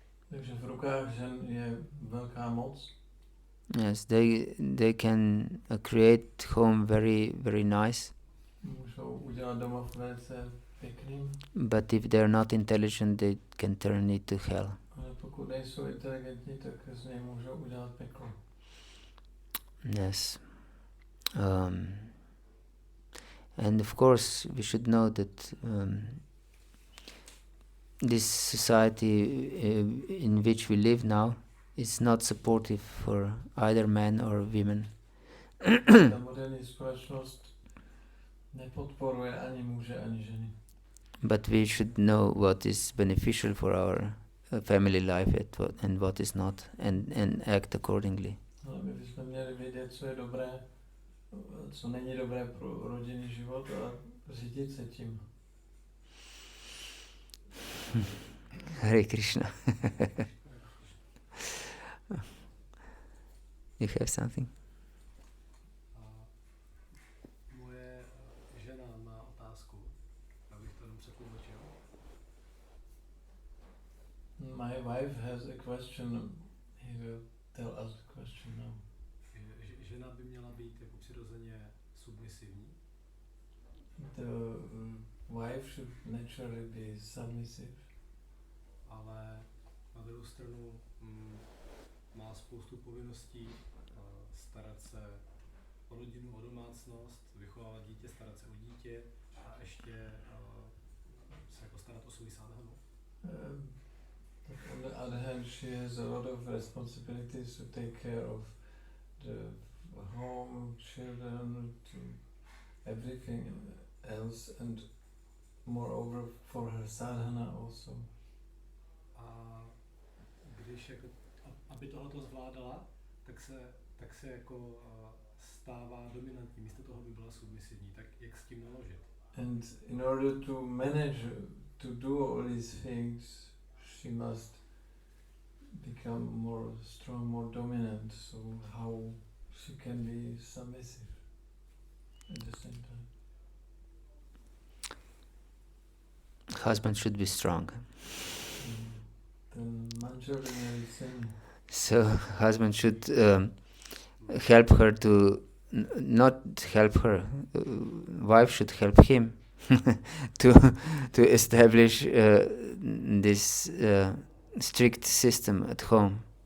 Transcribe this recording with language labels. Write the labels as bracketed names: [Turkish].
[Czech] Takže v rukách žen je velká moc. [English] Yes, they can create home very, very nice. [Czech] Můžou udělat domov velice pěkný. [English] But if they're not intelligent, they can turn it to hell. [Czech] Ale pokud nejsou inteligentní, tak z něj můžou udělat peklo. [English] Yes. And of course, we should know that this society in which we live now is not supportive for either men or women. [Czech] Ta moderní společnost nepodporuje ani muže, ani ženy. [English] But we should know what is beneficial for our family life and what is not, and act accordingly. [Czech] Ale my bychom měli vědět, co je dobré, co není dobré pro rodinný život a řídit se tím. [Sanskrit] Hare Krishna. [English] You have something? [Czech] Moje žena má otázku, abych to jenom přetlumočil. [English] My wife has a question. He will tell us the question now. [Czech] Žena by měla být jako přirozeně submisivní. [English] The wife should naturally be submissive. [Czech] Ale na druhou stranu má spoustu povinností starat se o rodinu, o domácnost, vychovávat dítě, starat se o dítě a ještě se jako starat o svou sadhanu. [English] On the other hand, she has a lot of responsibilities to take care of the home, children, to everything else, and moreover for her sadhana also. [Czech] A když jako, aby tohleto zvládala, tak se jako stává dominantní, místo toho by byla submisivní. Tak jak s tím naložit? [English] And in order to manage to do all these things, she must become more strong, more dominant. So how she can be submissive at the same time? Husband should be strong. [Czech] Ten manžel by měl být silný. [English] So husband should help her to not help her. Wife should help him to establish this strict system at home.